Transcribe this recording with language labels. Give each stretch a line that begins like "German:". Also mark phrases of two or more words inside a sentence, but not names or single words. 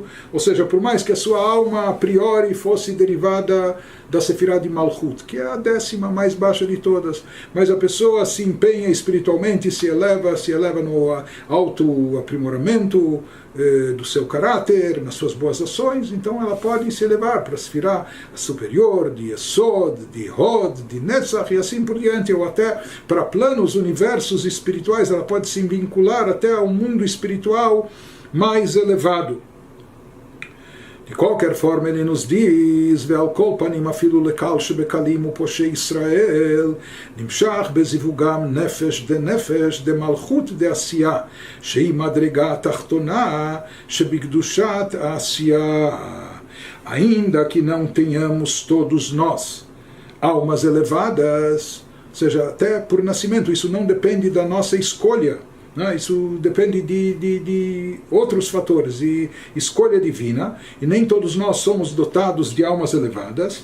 Portuguese: Ou seja, por mais que a sua alma a priori fosse derivada da Sefirá de Malchut, que é a 10ª mais baixa de todas, mas a pessoa se empenha espiritualmente, se eleva no alto aprimoramento do seu caráter, nas suas boas ações, então ela pode se elevar para a Sefirá superior, de Yesod, de Hod, de Netzach e assim por diante, ou até para planos, universos espirituais, ela pode se vincular até ao mundo espiritual mais elevado. De qualquer forma, ele nos diz,
Hebrew: ועל כל פנים אפילו לקל שבקלים ופושעי ישראל, נמשך בזיווגם נפש דמלכות דעשיה, שהיא מדרגה תחתונה, שבקדושת עשיה.
Portuguese: Ainda que não tenhamos todos nós almas elevadas, ou seja, até por nascimento, isso não depende da nossa escolha, isso depende de outros fatores, e escolha divina, e nem todos nós somos dotados de almas elevadas.